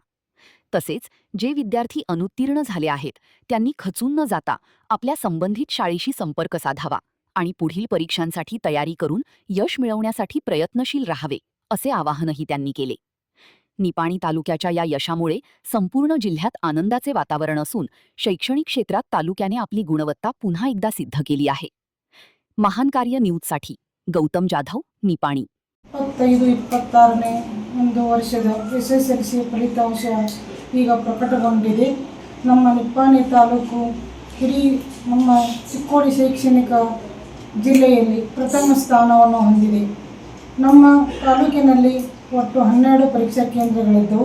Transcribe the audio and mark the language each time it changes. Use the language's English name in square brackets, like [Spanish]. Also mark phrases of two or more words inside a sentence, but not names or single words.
[Marathi] तसेच जे विद्यार्थी अनुत्तीर्ण झाले आहेत त्यांनी खचून न जाता आपल्या संबंधित शाळेशी संपर्क साधावा आणि पुढील परीक्षांसाठी तयारी करून यश मिळवण्यासाठी प्रयत्नशील राहावे, असे आवाहनही त्यांनी केले. निपाणी तालुक्याच्या या यशामुळे संपूर्ण जिल्ह्यात आनंदाचे वातावरण असून शैक्षणिक क्षेत्रात तालुक्याने आपली गुणवत्ता पुन्हा एकदा सिद्ध केली आहे. महान कार्य न्यूजसाठी गौतम जाधव, निपाणी. [Kannada] 25-26ನೇ ಒಂದು ವರ್ಷದ SSLC ಫಲಿತಾಂಶ ಈಗ ಪ್ರಕಟಗೊಂಡಿದೆ. ನಮ್ಮ ನಿಪ್ಪಾಣಿ ತಾಲೂಕು ನಮ್ಮ ಚಿಕ್ಕೋಡಿ ಶೈಕ್ಷಣಿಕ ಜಿಲ್ಲೆಯಲ್ಲಿ ಪ್ರಥಮ ಸ್ಥಾನವನ್ನು ಹೊಂದಿದೆ. ನಮ್ಮ ತಾಲೂಕಿನಲ್ಲಿ ಒಟ್ಟು 12 ಪರೀಕ್ಷಾ ಕೇಂದ್ರಗಳಿದ್ದವು.